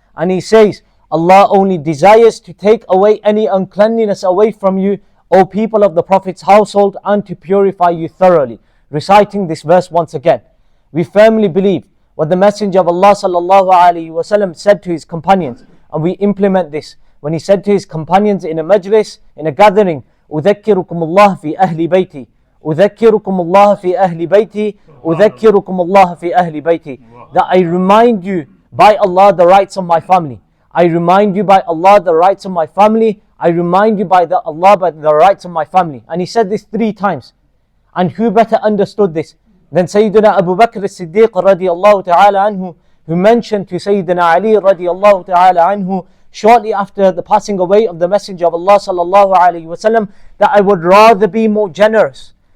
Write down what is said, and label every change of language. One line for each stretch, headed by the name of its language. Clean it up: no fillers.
English: And he says, Allah only desires to take away any uncleanliness away from you, O people of the Prophet's household, and to purify you thoroughly. Reciting this verse once again. We firmly believe what the Messenger of Allah sallallahu alaihi wasallam said to his companions, and we implement this. When he said to his companions in a majlis, in a gathering,
Arabic: أُذَكِّرُكُمُ اللَّهَ فِي أَهْلِ بَيْتِي أُذَكِّرُكُمُ اللَّهَ فِي أَهْلِ بَيْتِي أُذَكِّرُكُمُ اللَّهَ فِي أَهْلِ بَيْتِي.
English: That I remind you by Allah the rights of my family. I remind you by Allah the rights of my family. I remind you by Allah by the rights of my family. And he said this 3 times. And who better understood this than Sayyidina Abu Bakr as-Siddiq radiallahu ta'ala anhu, who mentioned to Sayyidina Ali radiallahu ta'ala anhu shortly after the passing away of the Messenger of Allah sallallahu alayhi wasallam, that I would rather be more generous.